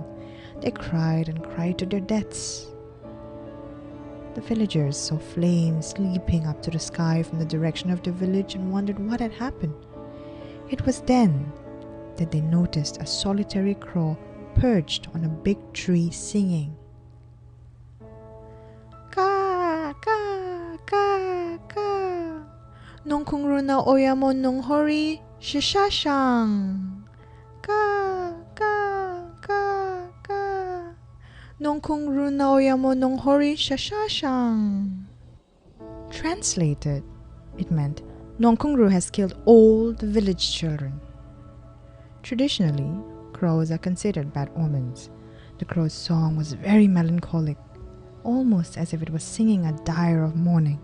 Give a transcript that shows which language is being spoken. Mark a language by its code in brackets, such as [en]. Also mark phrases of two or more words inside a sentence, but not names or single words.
[en] They cried and cried to their deaths. The villagers saw flames leaping up to the sky from the direction of the village and wondered what had happened. It was then that they noticed a solitary crow perched on a big tree singing. "Ka, ka, ka, ka. [mjw] Nongkongru na oyamon nong hori shishashang. Ka, ka, ka, ka. Nongkongru na oyamon nong hori shishashang." [en] Translated, it meant, Nongkongru has killed all the village children. Traditionally, crows are considered bad omens. The crow's song was very melancholic, almost as if it was singing a dire of mourning.